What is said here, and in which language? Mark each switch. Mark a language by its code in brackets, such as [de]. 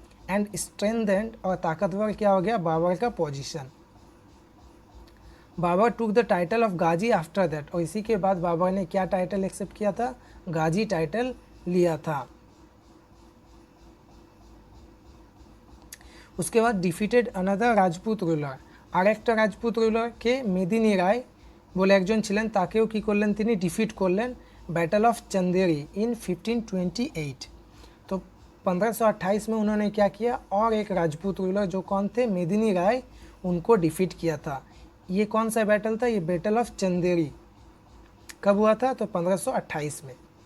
[en] and strengthened [hi] और ताकतवर क्या हो गया? बाबर का position. [en] Babur took the title of Ghazi after that. [hi] और इसी के बाद बाबर ने क्या टाइटल एक्सेप्ट किया था? गाजी टाइटल लिया था। उसके बाद [en] Defeated another Rajput ruler. [bn] আরেকটা রাজপুত রুলারকে মেদিনী রায় বলে একজন ছিলেন, তাকেও কি করলেন? তিনি ডিফিট করলেন [en] Battle of Chanderi in 1528। [hi] तो 1528 में उन्होंने क्या किया? और एक राजपूत रूलर जो कौन थे? मेदिनी राय, उनको डिफीट किया था। ये कौन सा बैटल था? ये बैटल ऑफ चंदेरी कब हुआ था? तो 1528 में।